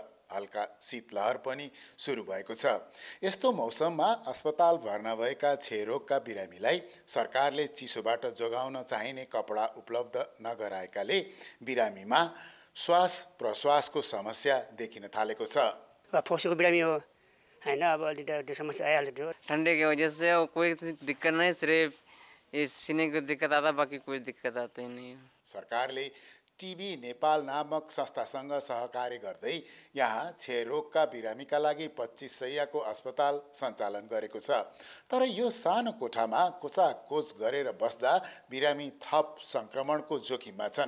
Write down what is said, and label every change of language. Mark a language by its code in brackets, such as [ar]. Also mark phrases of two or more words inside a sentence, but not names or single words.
[ne] हल्का शीतलहर पनि सुरु भएको छ। यस्तो मौसममा अस्पताल भर्ना भएका क्षयरोगका बिरामीलाई सरकारले चिसोबाट जोगाउन चाहिने कपडा उपलब्ध नगराएकाले बिरामीमा श्वास प्रश्वासको समस्या देखिन थालेको छ। फोक्सोको बिरामी हो हैन, अब अलि त्यो समस्या आइहाल्छ। त्यो [hi] ठंडे की वजह से कोई दिक्कत नहीं, सिर्फ इस सीने को दिक्कत आता, बाकी कोई दिक्कत आती नहीं। [ne] सरकारले टिबी नेपाल नामक संस्थासँग सहकार्य गर्दै यहाँ क्षयरोगका बिरामीका लागि 25 शैय्याको अस्पताल सञ्चालन गरेको छ। तर यो सानो कोठामा कोचाकोच गरेर बस्दा बिरामी थप सङ्क्रमणको जोखिममा छन्।